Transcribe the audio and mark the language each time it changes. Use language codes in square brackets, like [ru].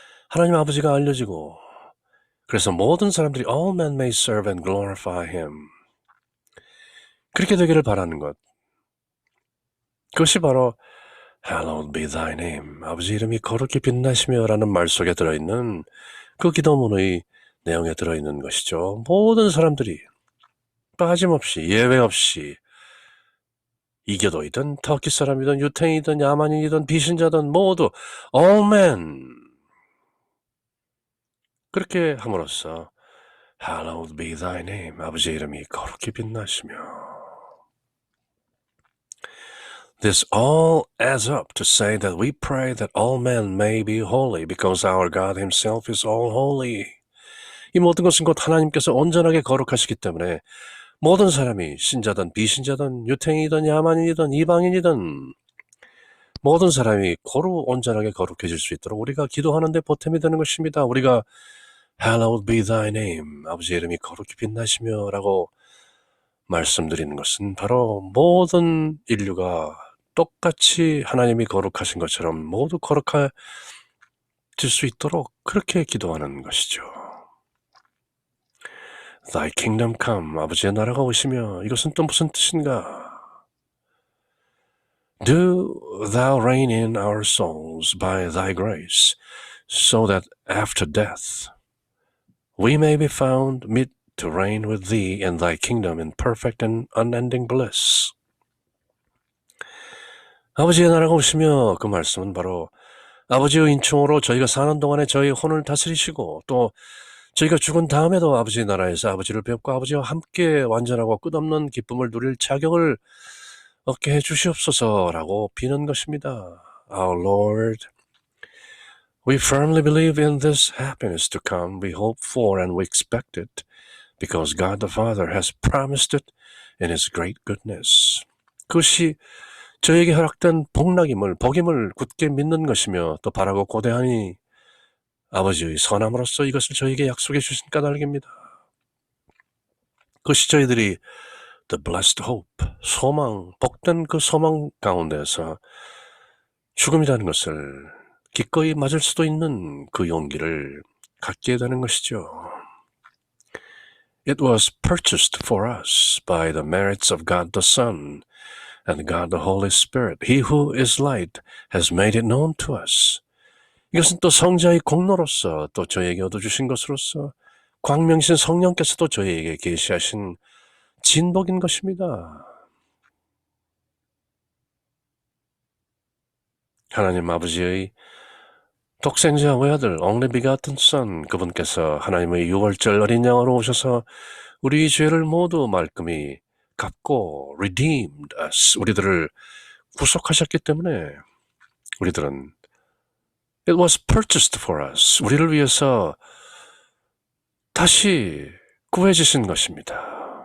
[ko] 하나님 아버지가 알려지고 그래서 모든 사람들이 [en] all men may serve and glorify him, [ko] 그렇게 되기를 바라는 것, 그것이 바로 [en] Hallowed be thy name, [ko] 아버지 이름이 거룩히 빛나시며 라는 말 속에 들어있는 그 기도문의 내용에 들어있는 것이죠. 모든 사람들이 빠짐없이 예외 없이 이교도이든 터키 사람이든 유태인이든 야만인이든 비신자든 모두 [en] all men, [ko] 그렇게 함으로써 [en] Hallowed be thy name, [ko] 아버지의 이름이 거룩히 빛나시며 [en] This all adds up to say that we pray that all men may be holy because our God himself is all holy. [ko] 이 모든 것은 곧 하나님께서 온전하게 거룩하시기 때문에 모든 사람이 신자든 비신자든 유태인이든 야만인이든 이방인이든 모든 사람이 고루 온전하게 거룩해질 수 있도록 우리가 기도하는 데 보탬이 되는 것입니다. 우리가 [en] Hallowed be thy name, [ko] 아버지의 이름이 거룩히 빛나시며 라고 말씀드리는 것은 바로 모든 인류가 똑같이 하나님이 거룩하신 것처럼 모두 거룩해질 수 있도록 그렇게 기도하는 것이죠. [en] Thy kingdom come, [ko] 아버지의 나라가 오시며, 이것은 또 무슨 뜻인가? [en] Do thou reign in our souls by thy grace, so that after death we may be found meet to reign with thee in thy kingdom in perfect and unending bliss. [ko] 아버지의 나라가 오시며, 그 말씀은 바로 아버지의 인충으로 저희가 사는 동안에 저희 혼을 다스리시고 또 저희가 죽은 다음에도 아버지 나라에서 아버지를 뵙고 아버지와 함께 완전하고 끝없는 기쁨을 누릴 자격을 얻게 해 주시옵소서라고 비는 것입니다. [en] Our Lord, we firmly believe in this happiness to come. We hope for and we expect it because God the Father has promised it in His great goodness. [ko] 그것이 저에게 허락된 복임을 굳게 믿는 것이며 또 바라고 고대하니 아버지의 선함으로써 이것을 저에게 약속해 주신 까닭입니다. 그것이 저희들이 [en] the blessed hope, [ko] 소망, 복된 그 소망 가운데서 죽음이라는 것을 기꺼이 맞을 수도 있는 그 용기를 갖게 되는 것이죠. [en] It was purchased for us by the merits of God the Son and God the Holy Spirit. He who is light has made it known to us. [ko] 이것은 또 성자의 공로로서 또 저에게 얻어주신 것으로서 광명신 성령께서도 저에게 계시하신 진복인 것입니다. 하나님 아버지의 독생자 외아들 [en] only begotten Son, [ko] 그분께서 하나님의 유월절 어린 양으로 오셔서 우리 죄를 모두 말끔히 갚고 [en] redeemed us, [ko] 우리들을 구속하셨기 때문에 우리들은 [en] it was purchased for us, [ko] 우리를 위해서 다시 구해주신 것입니다.